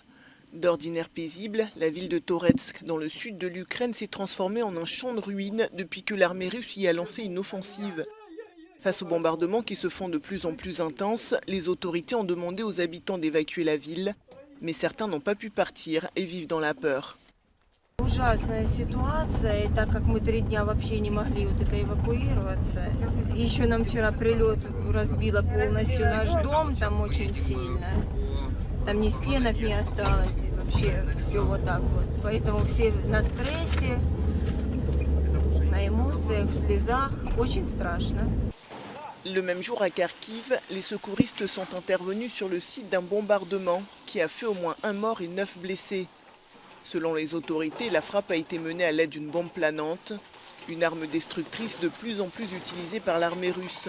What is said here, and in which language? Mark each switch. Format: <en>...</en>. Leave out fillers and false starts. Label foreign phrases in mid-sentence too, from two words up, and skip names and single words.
<fr>D'ordinaire paisible, la ville de Toretsk, dans le sud de l'Ukraine, s'est transformée en un champ de ruines depuis que l'armée russe y a lancé une offensive. Face aux bombardements qui se font de plus en plus intenses, les autorités ont demandé aux habitants d'évacuer la ville, mais certains n'ont pas pu partir et vivent dans la peur.</fr> <ru>Ужасная ситуация, и так как мы 3 дня вообще не могли вот это эвакуироваться. Еще нам вчера прилет разбило полностью наш дом, там очень сильно. Там ни стенок не осталось, вообще все вот так вот. Поэтому все на стрессе, на эмоциях, в слезах, очень страшно.</ru> <fr>Le même jour à Kharkiv, les secouristes sont intervenus sur le site d'un bombardement qui a fait au moins 1 mort et 9 blessés. Selon les autorités, la frappe a été menée à l'aide d'une bombe planante, une arme destructrice de plus en plus utilisée par l'armée russe.</fr>